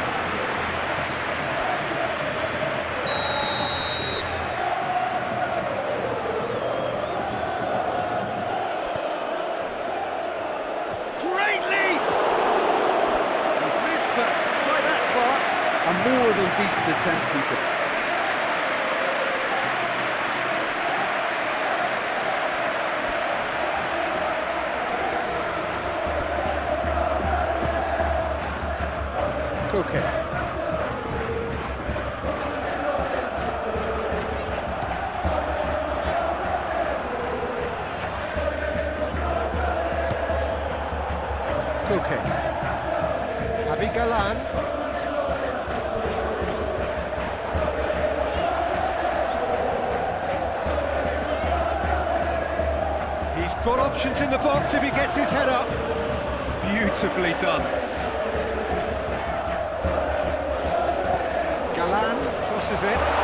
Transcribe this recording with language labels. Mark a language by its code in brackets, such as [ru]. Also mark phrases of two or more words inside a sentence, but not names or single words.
[en] Great leap! He's missed, but by that far. A more than decent attempt, Peter. Koke. Koke. Avi Galan. He's got options in the box if he gets his head up. Beautifully done. Galan crosses it.